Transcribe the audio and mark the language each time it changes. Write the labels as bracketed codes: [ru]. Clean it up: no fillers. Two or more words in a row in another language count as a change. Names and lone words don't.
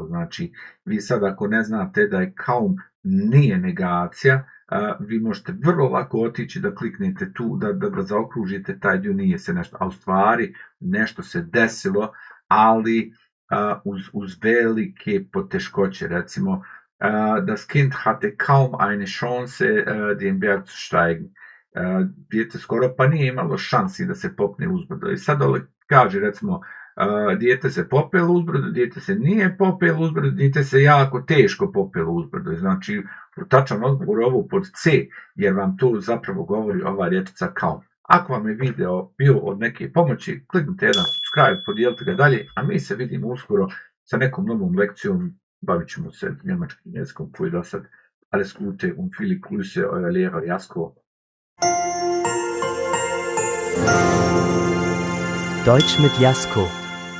[bs] Znači, vi sad ako ne znate da je kaum nije negacija, vi možete vrlo lako otići da kliknete tu, da zaokružite taj dio nije se nešto, a u stvari nešto se desilo, ali uz velike poteškoće. Recimo, [de] das Kind hatte kaum eine Chance, den Berg zu steigen. [bs] Dijete skoro pa nije imalo šansi da se popne uzbrdo. I sad dole kaže, recimo, dijete se popelo uzbrdo, dijete se nije popelo uzbrdo, dijete se jako teško popelo uzbrdo. Znači, tačan odgovor ovo pod C, jer vam to zapravo govori ova rječica kaum. Ako vam je video bio od neke pomoći, kliknite jedan subscribe, podijelite ga dalje, a mi se vidimo uskoro sa nekom novom lekcijom. Bavit ćemo se njemačkim jezikom koji do sad. [de] Alles Gute und viele Grüße, euer Lehrer Jasko. Deutsch mit Jasko.